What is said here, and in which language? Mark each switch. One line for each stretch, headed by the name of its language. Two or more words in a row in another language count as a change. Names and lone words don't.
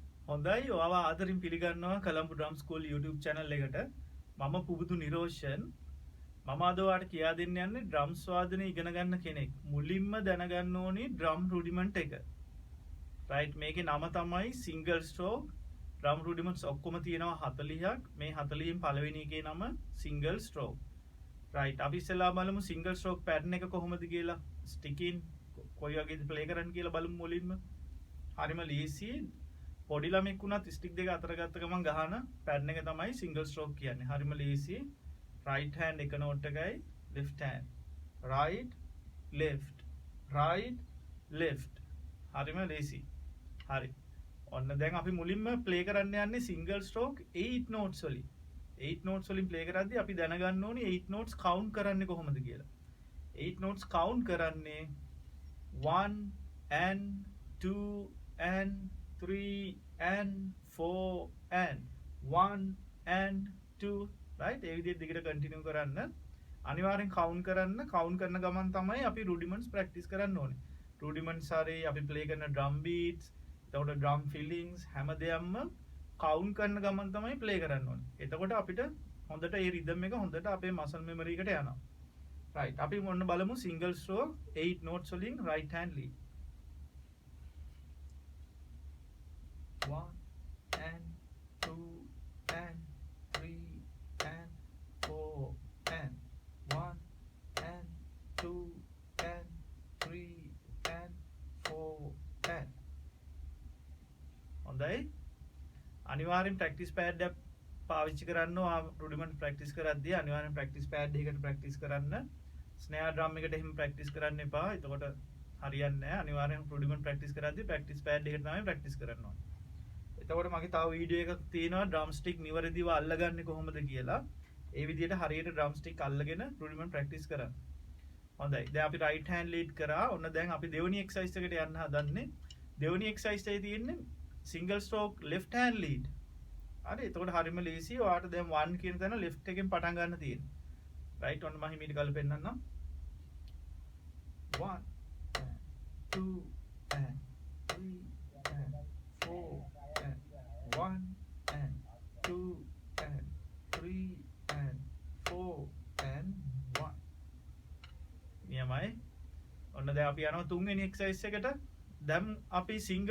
Sinhala: හොඳයි ඔයාව ආදරෙන් පිළිගන්නවා Colombo Drum School YouTube channel එකට. මම පුබුදු නිරෝෂන්. මම අද ඔයාලට කියා දෙන්න යන්නේ drums වාදනය ඉගෙන ගන්න කෙනෙක්. මුලින්ම දැනගන්න ඕනි
English: drum rudiment
Sinhala: එක. right මේකේ නම තමයි
English: single stroke drum rudiments
Sinhala: ඔක්කොම තියෙනවා 40ක්. මේ 40න් පළවෙනි එකේ නම
English: single stroke.
Sinhala: right අපි ඉස්සෙල්ලා බලමු
English: single stroke pattern
Sinhala: එක කොහොමද කියලා. sticking කොයි වගේද play කරන්න කියලා බලමු මුලින්ම. හරිම ලීසි පොඩි ළමෙක් වුණත් ස්ටික් දෙක අතර ගත්ත ගමන් ගහන පැටර්න් එක තමයි
English: single stroke
Sinhala: කියන්නේ. හරිම ලීසි.
English: right hand
Sinhala: එක නෝට් එකයි
English: left hand. right left right left.
Sinhala: හරිම ලීසි. හරි. ඔන්න දැන් අපි මුලින්ම ප්ලේ කරන්න යන්නේ
English: single stroke 8 notes
Sinhala: වලින්. 8 notes වලින් ප්ලේ කරද්දී අපි දැනගන්න ඕනේ
English: 8 notes count
Sinhala: කරන්නේ කොහොමද කියලා.
English: 8 notes count
Sinhala: කරන්නේ
English: 1 and 2 and 3 and 4 and 1 and 2 right
Sinhala: ඒ විදිහට දිගට කන්ටිනියු කරන්න අනිවාර්යෙන් කවුන්ට් කරන ගමන් තමයි අපි
English: rudiments practice
Sinhala: කරන්න ඕනේ rudiments හරි අපි play කරන
English: drum beats
Sinhala: එතකොට
English: drum fillings
Sinhala: හැම දෙයක්ම කවුන්ට් කරන ගමන් තමයි play කරන්න ඕනේ එතකොට අපිට හොඳට ඒ rhythm එක හොඳට අපේ
English: muscle memory
Sinhala: එකට යනවා right අපි මොන්න බලමු
English: single stroke 8 notes
Sinhala: වලින්
English: right hand lead 1 and 2 and 3 and 4 and 1 and 2 and 3 and 4 and
Sinhala: හොඳයි අනිවාර්යෙන්
English: practice pad
Sinhala: එක පාවිච්චි කරන්න ඕවා
English: rudiment practice
Sinhala: කරද්දී අනිවාර්යෙන්
English: practice pad
Sinhala: එකකට ප්‍රැක්ටිස් කරන්න
English: snare drum
Sinhala: එකට එහෙම ප්‍රැක්ටිස් කරන්න එපා එතකොට හරියන්නේ නැහැ අනිවාර්යෙන්
English: rudiment practice
Sinhala: කරද්දී
English: practice pad
Sinhala: එකට තමයි ප්‍රැක්ටිස් කරන්න ඕනේ එතකොට මගේ තව වීඩියෝ එකක් තියෙනවා
English: drum stick
Sinhala: නිවැරදිව අල්ලගන්නේ කොහොමද කියලා. ඒ විදිහට හරියට
English: drum stick
Sinhala: අල්ලගෙන
English: rudiment practice
Sinhala: කරන්න. හොඳයි. දැන් අපි
English: right hand lead
Sinhala: කරා. ඔන්න දැන් අපි දෙවෙනි එක්සර්සයිස් එකට යන්න හදන්නේ. දෙවෙනි එක්සර්සයිස් එකේ තියෙන්නේ
English: single stroke left hand lead.
Sinhala: හරි. එතකොට හරියම ලේසි. ඔයාලට දැන් 1 කියන තැන left එකෙන් පටන් ගන්න තියෙන්නේ. right ඔන්න මම හිමීට ගල පෙන්නන්නම්.
English: 1 2 and 3 and 4 1 and 2 and 3 and 4 and 1
Sinhala: නියමයි ඔන්න දැන් අපි යනවා තුන්වෙනි එක්සර්සයිස් එකට දැන් අපි සිංගල්